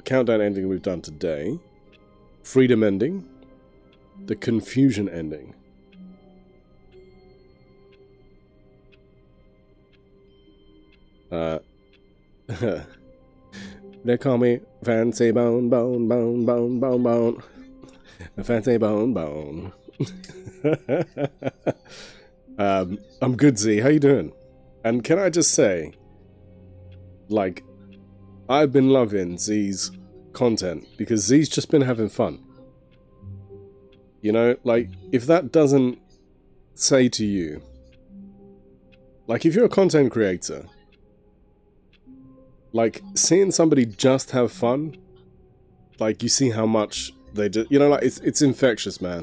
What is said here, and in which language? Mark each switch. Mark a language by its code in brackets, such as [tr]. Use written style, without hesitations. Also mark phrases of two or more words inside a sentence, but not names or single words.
[en] Countdown ending we've done today. Freedom ending. The confusion ending. They call me Fancy Bone, Bone, Bone, Bone, Bone, Bone. Fancy Bone, Bone. I'm good, Z. How you doing? And can I just say, like, I've been loving Z's content because Z's just been having fun. You know, like, if that doesn't say to you, like, if you're a content creator, like, seeing somebody just have fun, like, you see how much they do, you know, like, it's infectious, man.